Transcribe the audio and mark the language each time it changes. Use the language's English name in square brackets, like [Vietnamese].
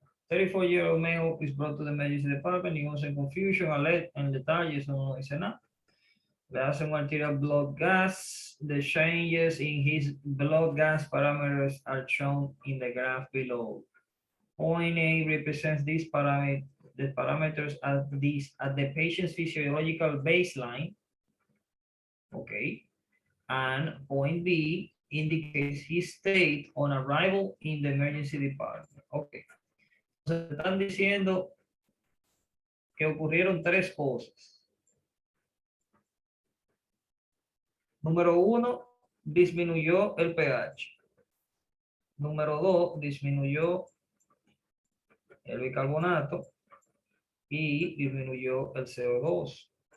[English] 34-year-old male is brought to the emergency department. He was in confusion, alert, [Spanish] en detalle, eso no dice nada. Le hacen un arterial blood gas. [English] The changes in his blood gas parameters are shown in the graph below. Point A represents these parameters at the patient's physiological baseline. Okay. And point B indicates his state on arrival in the emergency department. Okay. [Spanish] Entonces, están diciendo que ocurrieron 3 cosas. Número 1, disminuyó el pH. Número 2, disminuyó el bicarbonato y disminuyó el CO2.